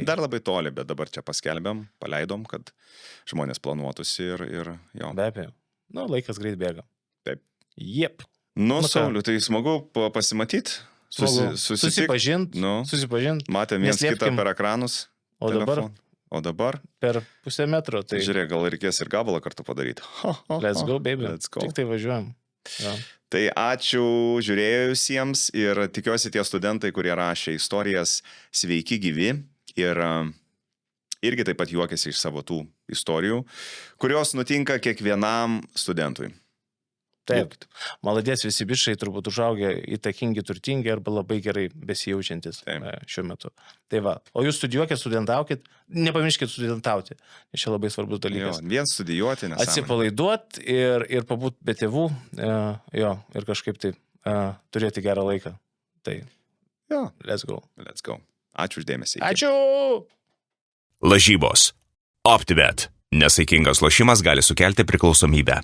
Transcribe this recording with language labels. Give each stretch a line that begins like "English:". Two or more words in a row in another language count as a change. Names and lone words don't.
Lithuanian: Dar labai toli, bet dabar čia paskelbėm, paleidom, kad žmonės planuotųsi ir jo. Be abejo. Nu, laikas greit bėga. Taip. Jep. Nu, Nu ką? Sauliu, tai smagu pasimatyti. Susipažint. Nu, Susipažint. matėm viens kitą Neslėpkim. per ekranus. O dabar telefon. O dabar, per pusę metro. Tai žiūrėk, gal reikės ir gabalą kartu padaryti.
English: let's go, baby. Let's go.
Lithuanian: Tik tai važiuojam. Ja. Tai ačiū žiūrėjusiems ir tikiuosi tie studentai, kurie rašė istorijas, sveiki gyvi ir irgi taip pat juokiasi iš savo tų istorijų, kurios nutinka kiekvienam studentui. Taip. Būkit. Maladės visi bišai turbūt užaugę įtakingi, turtingi arba labai gerai besijaučiantis Taip. šiuo metu. Tai va. O jūs studijuokit, studentaukit, nepamirškit studentauti. Čia labai svarbus Jo, dalykas. vien studijuoti, nes Atsipalaiduot ir pabūt be tėvų, jo, ir kažkaip tai turėti gerą laiką. Tai jo,
English: let's go. let's go.
Lithuanian: Ačiū uždėmesį. Ačiū! Lažybos. OptiBet. Nesaikingas lošimas gali sukelti priklausomybę.